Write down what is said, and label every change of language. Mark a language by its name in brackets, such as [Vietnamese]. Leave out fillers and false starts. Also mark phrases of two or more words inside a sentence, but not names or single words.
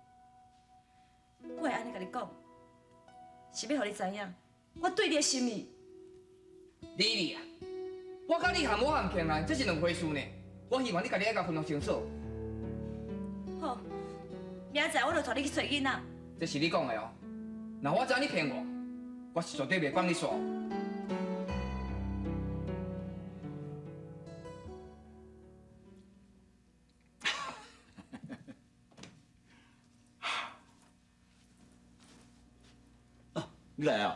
[Min Nan Chinese] 我会安尼甲你讲，是要互你知影，我对你的心意。丽丽啊，我甲你含我含欠啊，这是两回事呢。我希望你家己爱甲分得清楚。好，明仔载我就带你去找囡仔。这是你讲的哦。若我知你骗我，我是绝对袂放你耍。你来啊！